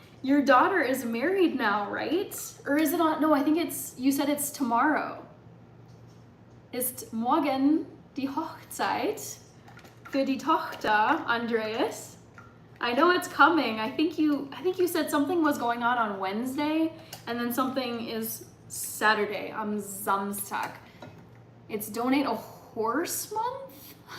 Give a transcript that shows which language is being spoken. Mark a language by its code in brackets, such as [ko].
[en] Your daughter is married now, right? Or is it on? No, I think it's, you said it's tomorrow. [de] Ist morgen die Hochzeit für die Tochter, Andreas. [en] I know it's coming. I think you said something was going on Wednesday, and then something is Saturday, [de] am Samstag. [en] It's Donate a Horse Month?